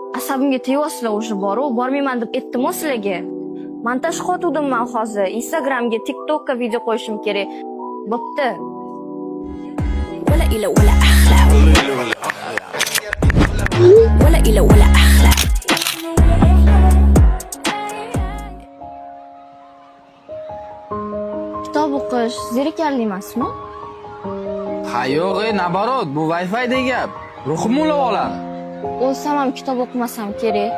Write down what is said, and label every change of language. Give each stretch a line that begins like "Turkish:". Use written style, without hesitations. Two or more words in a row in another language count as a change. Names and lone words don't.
Uzbek: asabimga tegyapsizlar уже boru, bormayman deb aytdim-ku sizlarga. Montaj qotuvdim men hozir. Instagramga, TikTokka video qo'yishim kerak. Bo'pti.
Arabic: ولا إله ولا أخلاق ولا إله ولا أخلاق
Uzbek: Kitob o'qish zerikarli emasmi? Ha yo'q, nabarot, bu Wi-Fi degan gap. Ruhim ulab oladi. O'lsam ham kitob o'qimasam kerak.